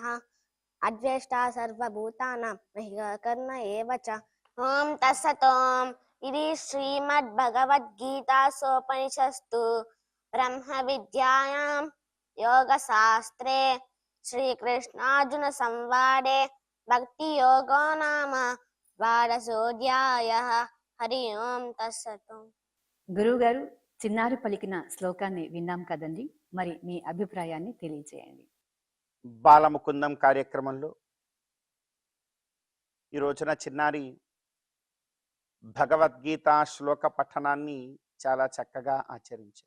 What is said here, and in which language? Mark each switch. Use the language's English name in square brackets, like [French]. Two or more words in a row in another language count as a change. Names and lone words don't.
[Sanskrit] अद्वेष्टा सर्वभूतानां करुण एव च. ओं तत्सत्. इति श्रीमद्भगवद्गीतासूपनिषत्सु ब्रह्मविद्यायां योगशास्त्रे श्रीकृष्णार्जुनसंवादे भक्तियोगो नाम ద్వాదశోऽధ్యాయః. హరి ఓం తత్సత్. [Telugu] గురువు గారు, చిన్నారి పలికిన శ్లోకాన్ని విన్నాం కదండి, మరి మీ అభిప్రాయాన్ని తెలియజేయండి. బాలముకుందం కార్యక్రమంలో ఈ రోజున చిన్నారి భగవద్గీత శ్లోక పఠనాన్ని చాలా చక్కగా ఆచరించారు.